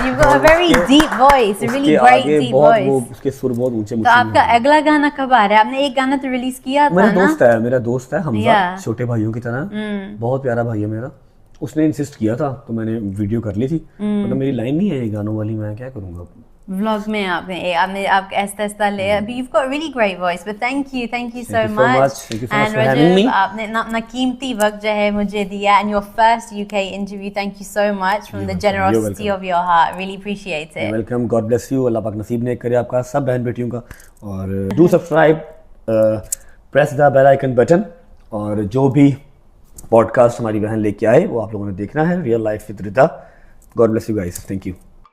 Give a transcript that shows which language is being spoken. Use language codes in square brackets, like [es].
[en] You've got a very deep voice, a really great deep voice. [ur] اس کے سر بہت اونچے تو آپ کا اگلا گانا کب آ رہا ہے؟ آپ نے ایک گانا تو ریلیز کیا تھا نا؟ میرا دوست ہے حمزہ، چھوٹے بھائیوں کی طرح، بہت پیارا بھائی ہے میرا. اس نے انسسٹ کیا تھا تو میں نے ویڈیو کر لی تھی، مطلب میری لائن نہیں ہے یہ گانوں والی، میں کیا کروں گا. vlog میں آپ نے آپ ایسا ایسا لے ابھی. [en] You've got a really great voice, but thank you so much. [ur] And Rajab, آپ نے اپنا قیمتی وقت جو ہے مجھے دیا, [en] and your first UK interview. Thank you so much from the generosity of your heart. Really appreciate it. Welcome. God bless you. [ur] اللہ پاک نصیب نیک کرے آپ کا سب بہن بیٹیوں کا. اور [en] do subscribe, press the bell icon button, [ur] اور جو بھی پوڈ کاسٹ ہماری بہن لے کے آئے وہ آپ لوگوں نے دیکھنا ہے. Real life with Rida. [en] God bless you guys. Thank you.